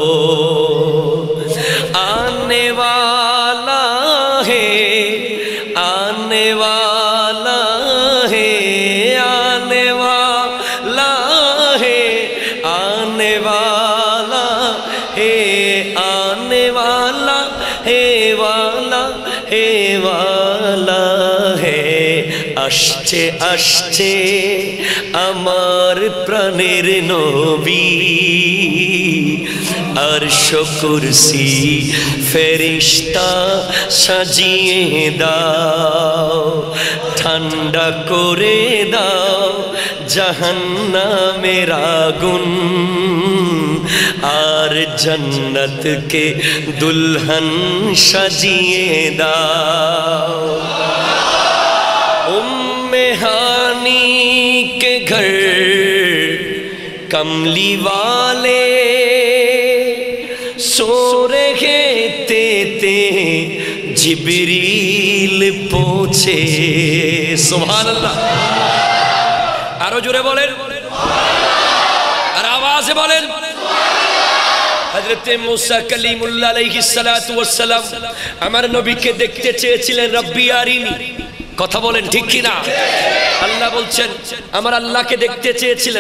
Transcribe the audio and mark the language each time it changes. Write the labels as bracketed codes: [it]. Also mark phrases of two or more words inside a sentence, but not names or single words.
[ur] آنے والا ہے آنے والا ہے آنے والا ہے آنے والا ہے آنے والا ہے والا ہے والا ہے. [bn] আসছে আসছে আমার প্রাণের নবী আরশ কুরসি ফেরেশতা সাজিয়ে দাও ঠান্ডা করে দাও জাহান্নামের আগুন আর জান্নাতকে দুলহন সাজিয়ে দাও. [ur] উম্মে হানি کے گھر کملی والے سو رہے تھے جبریل پوچھے. [ar] سبحان اللہ. [bn] আরো জোরে বলেন, আর আওয়াজে বলেন. হযরত মুসা কালিমুল্লাহ [ar] عليه الصلاة والسلام [bn] আমার নবীকে দেখতে চেয়েছিলেন. [ar] رب أرني, [bn] কথা বলেন ঠিক কি না? আল্লাহ বলছেন আমার আল্লাহকে দেখতে চেয়েছিলেন.